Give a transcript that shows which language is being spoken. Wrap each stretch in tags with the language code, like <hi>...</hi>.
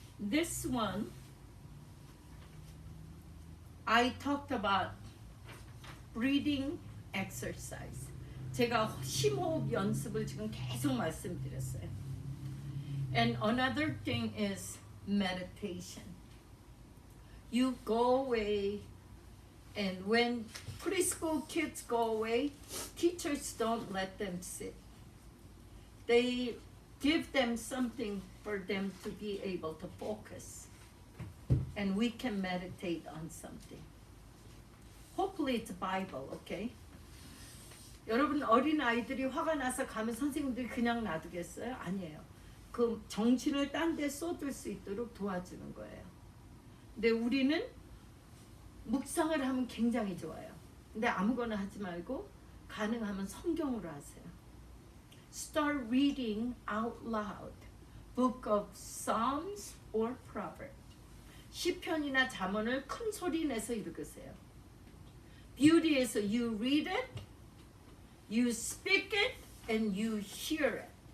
<en>This one, I talked about breathing exercise.</en> <ko>제가 심호흡 연습을 지금 계속 말씀드렸어요.</ko> <en>And another thing is meditation. You go away, and when preschool kids go away, teachers don't let them sit. They give them something for them to be able to focus. And we can meditate on something. Hopefully it's Bible, okay?</en> <ko>여러분 어린 아이들이 화가 나서 가면 선생님들이 그냥 놔두겠어요? 아니에요. 그 정신을 딴 데 쏟을 수 있도록 도와주는 거예요. 근데 우리는 묵상을 하면 굉장히 좋아요. 근데 아무거나 하지 말고 가능하면 성경으로 하세요.</ko> <en>Start reading out loud. Book of Psalms or Proverbs.</en> <ko>시편이나 잠언을 큰 소리 내서 읽으세요.</ko> <en>Beauty에서 you read it, you speak it, and you hear it.</en>